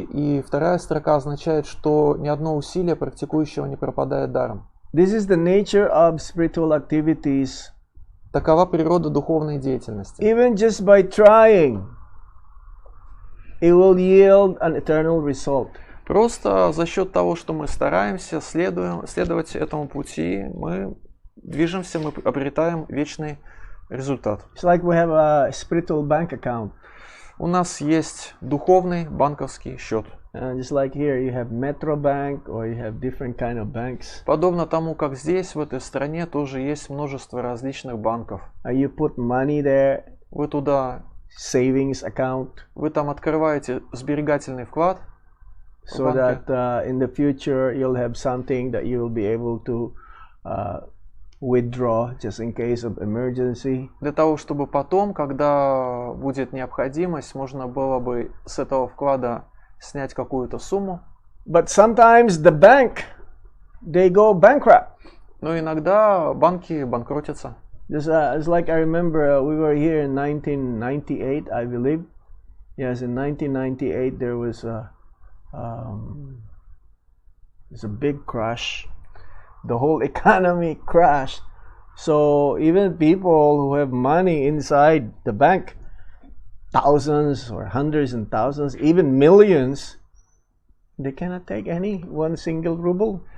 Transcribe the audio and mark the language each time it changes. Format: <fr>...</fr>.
<ru>И вторая строка означает, что ни одно усилие практикующего не пропадает даром.</ru> <en>This is the nature of spiritual activities.</en> <ru>Такова природа духовной деятельности.</ru> <en>Even just by trying, it will yield an eternal result.</en> <ru>Просто за счет того, что мы стараемся следовать этому пути, мы движемся, мы обретаем вечный результат.</ru> <en>It's like we have a spiritual bank account.</en> <ru>У нас есть духовный банковский счет.</ru> <en>Just like here, you have Metro Bank or you have different kind of banks.</en> <ru>Подобно тому, как здесь, в этой стране, тоже есть множество различных банков.</ru> <en>You put money there,</en> <ru>Вы туда,</ru> <en>savings account,</en> <ru>вы там открываете сберегательный вклад, в</ru> <en>so</en> <ru>банке,</ru> <en>that in the future you'll have something that you will be able to withdraw just in case of emergency.</en> <ru>для того, чтобы потом, когда будет необходимость, можно было бы с этого вклада снять какую-то сумму.</ru> <en>But sometimes the bank, they go bankrupt.</en> <ru>Но иногда банки банкротятся.</ru> <en>Just it's like I remember we were here in 1998, I believe. Yes, in 1998 there was a big crash. The whole economy crashed. So even people who have money inside the bank, thousands or hundreds and thousands, even millions, they cannot take any one single ruble.</en>